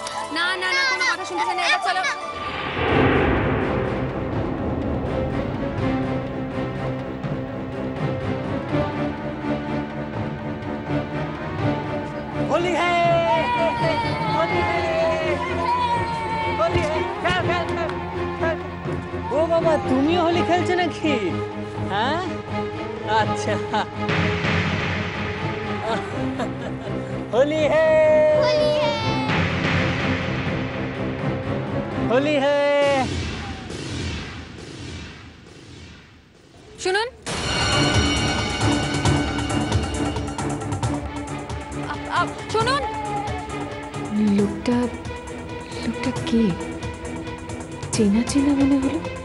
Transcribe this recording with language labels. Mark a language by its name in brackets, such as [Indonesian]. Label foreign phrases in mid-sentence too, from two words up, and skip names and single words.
[Bangla] না না না, কোনো কথা শুনতে চাই না, এবার চলো। [Hindi] होली है, होली है, होली है, खेल खेल खेल खेल। [Bangla] ও বাবা, তুমিও হোলি খেলছো নাকি? হ্যাঁ, আচ্ছা। [Hindi] होली है, होली है, होली है। [Bangla] শুনুন, শুনুন। লোকটা কে? চেনা চেনা মনে হলো।